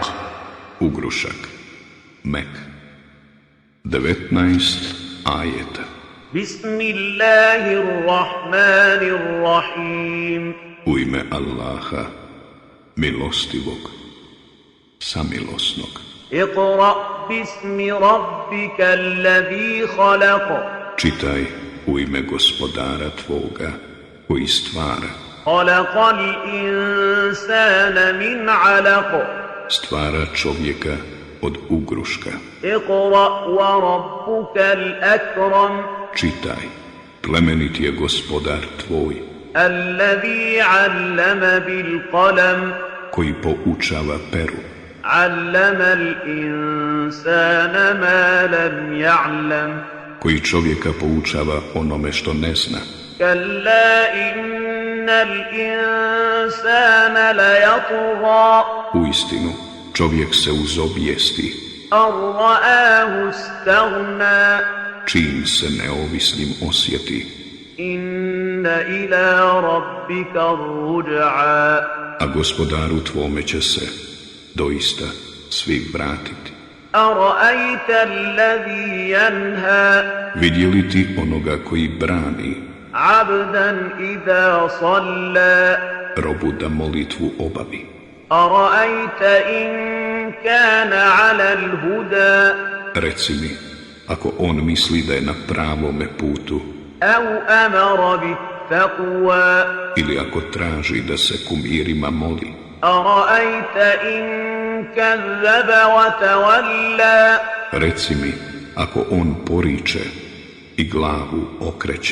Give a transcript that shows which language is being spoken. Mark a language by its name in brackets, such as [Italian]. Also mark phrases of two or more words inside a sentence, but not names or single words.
[Bosnian] Ugrušak. Mek. 19 ajeta. [Arabic] Bismillahirrahmanirrahim. [Bosnian] U ime Allaha, milostivog, samilosnog. [Arabic] اقرأ باسم ربك الذي خلق. [Bosnian] Čitaj u ime gospodara tvoga koji stvara. [Arabic] خلق الإنسان من علق. [Bosnian] Stvara čovjeka od ugruška. [Arabic] اقرأ وربك الأكرم. [Bosnian] Čitaj, plemenit je gospodar tvoj, [Arabic] الذي علم بالقلم. [Bosnian] koji poučava peru. [Arabic] علم الإنسان ما لم يعلم. [Bosnian] Koji čovjeka poučava onome što ne zna. [Arabic] كلا إن الإنسان ليطغى. [Bosnian] Uistinu, čovjek se uzobijesti, [Arabic] أن رآه استغنى. [Bosnian] čim se neovisnim osjeti, [Arabic] إن إلى ربك الرجعى. [Bosnian] a gospodaru tvome će se doista svi vratiti. [Arabic] أرأيت الذي ينهى. [Bosnian] Vidjeli ti onoga koji brani [Arabic] عبدا إذا صلى. [Bosnian] robu da molitvu obavi? [Arabic] أرأيت إن كان على الهدى. [Bosnian] Reci mi, ako on misli da je na pravome putu, [Arabic] أو أمر بالتقوى. [Bosnian] ili ako traži da se kumirima moli, [Arabic] أرأيت إن كذب وتولى. [Bosnian] reci mi, ako on poriče i glavu okreće,